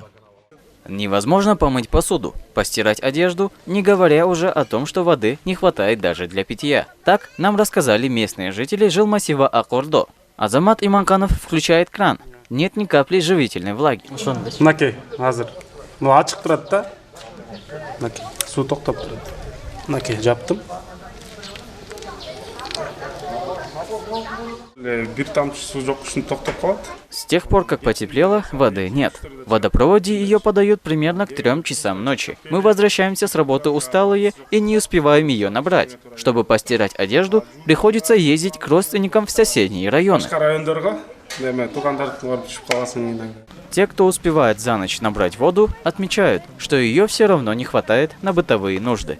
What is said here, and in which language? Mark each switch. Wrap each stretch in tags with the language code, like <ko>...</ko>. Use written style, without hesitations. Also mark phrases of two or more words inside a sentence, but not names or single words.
<ru>Невозможно помыть посуду, постирать одежду, не говоря уже о том, что воды не хватает даже для питья. Так нам рассказали местные жители жилмассива Агордо. Азамат Иманканов включает кран. Нет ни капли живительной влаги.</ru> <kk>Ну açık тұрады да, су тоқтап тұрады. Жаптым. Бір тамшы су жоқ үшін тоқтап қалады.</kk> <ru>С тех пор, как потеплело, воды нет. В водопроводе ее подают примерно к 3 часам ночи. Мы возвращаемся с работы усталые и не успеваем ее набрать. Чтобы постирать одежду, приходится ездить к родственникам в соседние районы. Те, кто успевает за ночь набрать воду, отмечают, что ее все равно не хватает на бытовые нужды.</ru>